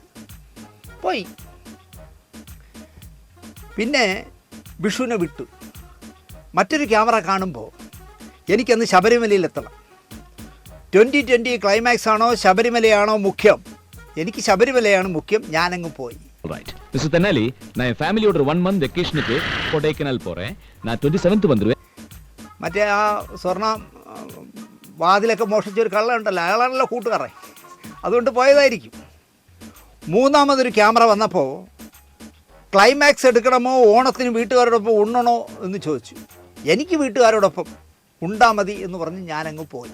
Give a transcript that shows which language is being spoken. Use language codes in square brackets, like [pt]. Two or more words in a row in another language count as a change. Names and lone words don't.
[ml] പോയി. പിന്നെ വിഷുവിനെ വിട്ടു. മറ്റൊരു ക്യാമറ കാണുമ്പോൾ എനിക്കന്ന് ശബരിമലയിലെത്തണം. 2020 ക്ലൈമാക്സ് ആണോ ശബരിമലയാണോ മുഖ്യം? എനിക്ക് ശബരിമലയാണ് മുഖ്യം. ഞാനങ്ങ് പോയി. [en] right mister [ta] தென்னாலி, நான் என் ஃபேமிலியோட 1 month வெக்கேஷனுக்கு கொடைக்கானல் போறேன். நான் 27th வந்துருவேன். [ml] മറ്റേ ആ സ്വർണ്ണ വാതിലൊക്കെ മോഷ്ടിച്ചൊരു കള്ളനുണ്ടല്ലോ, അയാളാണല്ലോ കൂട്ടുകാരൻ, അതുകൊണ്ട് പോയതായിരിക്കും. മൂന്നാമതൊരു ക്യാമറ വന്നപ്പോൾ ക്ലൈമാക്സ് എടുക്കണമോ ഓണത്തിന് വീട്ടുകാരോടൊപ്പം ഉണ്ണണോ എന്ന് ചോദിച്ചു. എനിക്ക് വീട്ടുകാരോടൊപ്പം ഉണ്ടാ മതി എന്ന് പറഞ്ഞ് ഞാനങ്ങ് പോയി.